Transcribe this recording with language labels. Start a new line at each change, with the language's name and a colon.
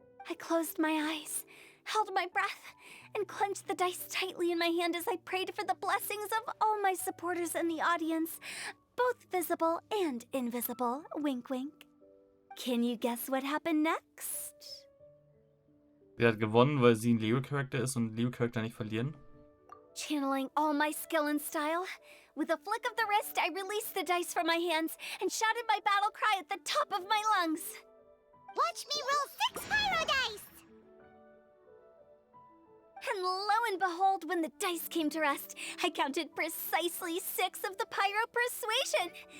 English: I closed my eyes, held my breath, and clenched the dice tightly in my hand as I prayed for the blessings of all my supporters in the audience, both visible and invisible, wink wink. Can you guess what happened next?
German: Sie hat gewonnen, weil sie ein Leo-Charakter ist und Leo-Charakter nicht verlieren.
English: Channeling all my skill and style, with a flick of the wrist, I released the dice from my hands and shouted my battle cry at the top of my lungs. Watch me roll 6 pyro dice! And lo and behold, when the dice came to rest, I counted precisely 6 of the pyro persuasion.